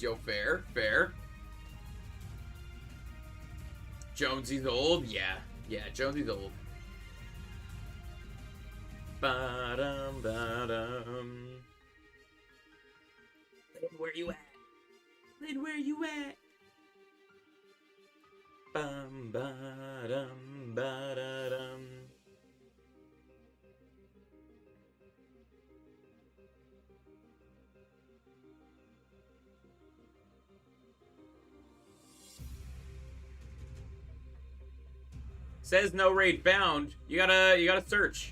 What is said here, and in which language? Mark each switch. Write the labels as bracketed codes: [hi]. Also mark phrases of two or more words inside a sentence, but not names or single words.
[en] Yo, fair. Jonesy's old? Yeah, Jonesy's old. Ba-dum. Lynn, where you at? Lynn, where you at? Ba-dum, ba-da-dum. Says no raid found. You gotta search.